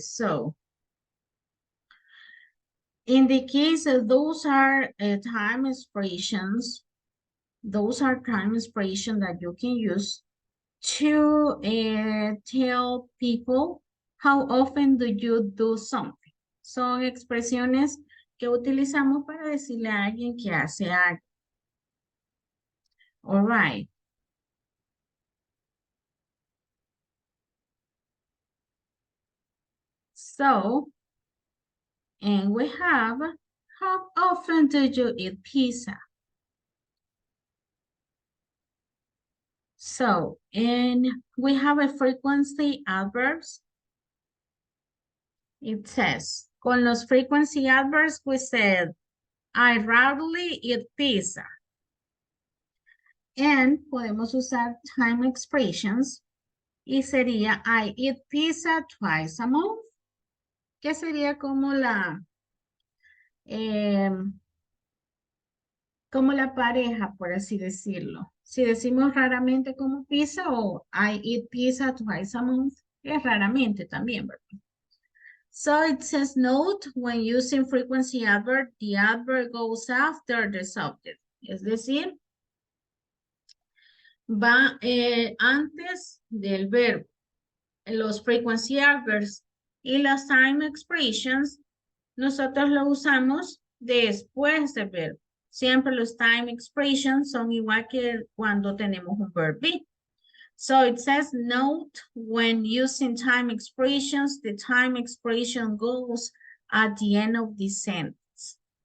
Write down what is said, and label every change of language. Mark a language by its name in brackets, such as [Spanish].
[English] So, in the case of those are time expressions, those are time expressions that you can use to tell people how often do you do something. [Spanish] Son expresiones que utilizamos para decirle a alguien que hace algo. [English] All right. So, and we have, how often do you eat pizza? So, and we have a frequency adverbs. It says, [Spanish] con los [English] frequency adverbs, we said, I rarely eat pizza. [Spanish] And podemos usar time expressions y sería [English] I eat pizza twice a month, [Spanish] que sería como la pareja, por así decirlo. Si decimos raramente como pizza o [English] I eat pizza twice a month, [Spanish] es raramente también, ¿verdad? [English] So it says note when using frequency adverb, the adverb goes after the subject. [Spanish] Es decir, va antes del verbo. Los frequency adverbs y las time expressions, nosotros lo usamos después del verbo. Siempre los time expressions son igual que cuando tenemos un verb be. [English] So it says note when using time expressions, the time expression goes at the end of the sentence.